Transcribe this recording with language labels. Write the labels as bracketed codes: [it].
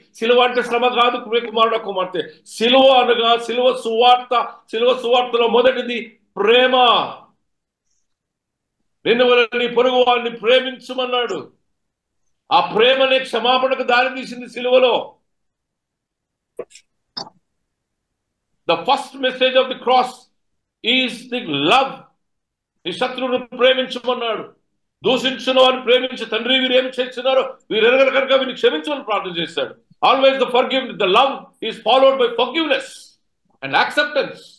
[te] సిలువ అంటే శ్రమ కాదు కుమారుడు కుమార్తె. సిలువ అనగా సిలువ సువార్త. సిలువ సువార్తలో మొదటిది ప్రేమ. నిన్ను నీ పొరుగు వారిని ప్రేమించమన్నాడు. ఆ ప్రేమనే క్షమాపణకు దారి తీసింది సిలువలో. [en] The first message of the cross is the love. [te] ఈ శత్రువును ప్రేమించమన్నాడు. దూషించిన వారిని ప్రేమించి, తండ్రి వీరు ఏమి చేస్తున్నారో వీరు ఎరగరు కనుక వీరిని క్షమించమని ప్రార్థన చేశాడు. [en] Always the love is followed by forgiveness and acceptance.